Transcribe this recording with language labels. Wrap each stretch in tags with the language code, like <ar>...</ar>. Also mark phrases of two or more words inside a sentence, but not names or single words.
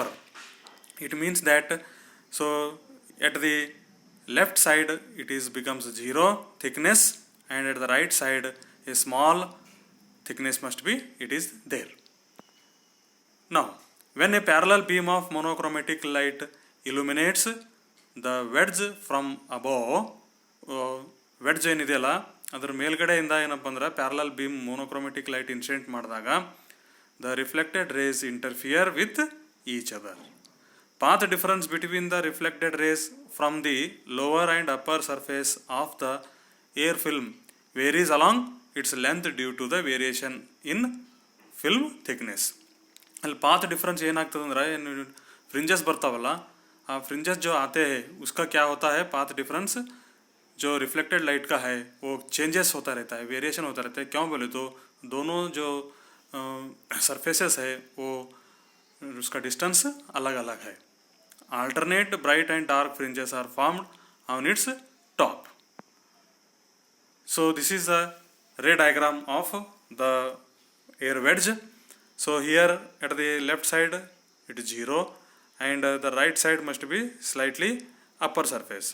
<en>It means that so at the left side it is becomes zero thickness, and at the right side a small thickness must be, it is there. Now when a parallel beam of monochromatic light illuminates the wedge from above, wedge</en> <kn>ಏನಿದೆಯಲ್ಲ ಅದರ ಮೇಲ್ಗಡೆಯಿಂದ ಏನಪ್ಪ ಅಂದ್ರೆ</kn> <en>parallel beam monochromatic light incident ಮಾಡಿದಾಗ the reflected rays interfere with each other. Path difference between the reflected rays from the lower and upper surface of the air film varies along its length due to the variation in film thickness.</en> <kn>ಅಲ್ಲಿ</kn> <en>path difference</en> <kn>ಏನಾಗ್ತದೆ ಅಂದ್ರೆ फ्रिंजेस ಬರ್ತಾವಲ್ಲ,</kn> <hi>आ फ्रिंजेस जो आते हैं उसका क्या होता है,</hi> <en>path difference</en> <hi>जो</hi> <en>reflected light</en> <hi>का है वो चेंजेस होता रहता है, वेरिएशन होता रहता है. क्यों बोले तो दोनों जो सरफेसेस है वो उसका डिस्टेंस अलग अलग है.</hi> <en>Alternate bright and dark fringes are formed on its top. So this is the ray diagram of the air wedge. So here at the left side it is 0, and the right side must be slightly upper surface.</en>